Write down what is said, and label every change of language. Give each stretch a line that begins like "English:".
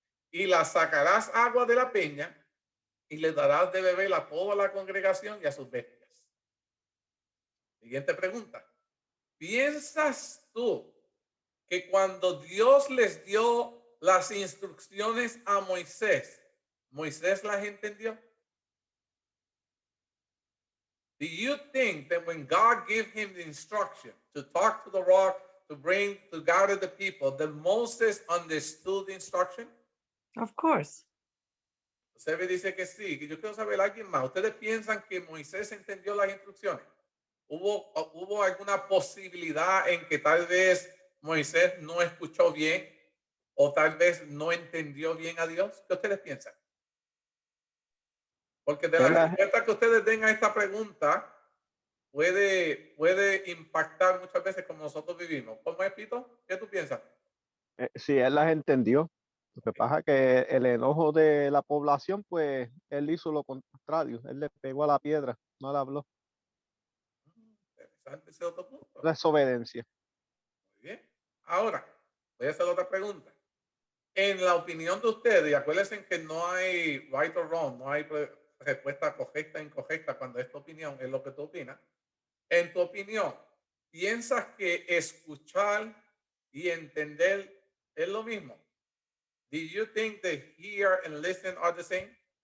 Spanish: Y la sacarás agua de la peña y le darás de beber a toda la congregación y a sus bestias. Siguiente pregunta. ¿Piensas tú que cuando Dios les dio las instrucciones a Moisés, Moisés las entendió?
English: Do you think that when God gave him the instruction to talk to the rock, to gather the people, that Moses understood the instruction? Of course.
Spanish: Usted me dice que sí, que yo quiero saber alguien más. ¿Ustedes piensan que Moisés entendió las instrucciones? ¿Hubo alguna posibilidad en que tal vez Moisés no escuchó bien o tal vez no entendió bien a Dios? ¿Qué ustedes piensan? Porque de la respuesta que ustedes den a esta pregunta puede impactar muchas veces como nosotros vivimos. ¿Cómo es, Pito? ¿Qué tú piensas? Sí, él las entendió. Lo que pasa es que el enojo de la población, pues él hizo lo contrario. Él le pegó a la piedra, no le habló. Interesante ese otro punto. Desobediencia. Muy bien. Ahora, voy a hacer otra pregunta. En la opinión de ustedes, y acuérdense que no hay
English: right or wrong,
Spanish: no hay respuesta correcta o incorrecta cuando es tu opinión, es lo que tú opinas. En tu opinión, ¿piensas que escuchar y entender es lo mismo?
English: Do you think that hear and listen are the same?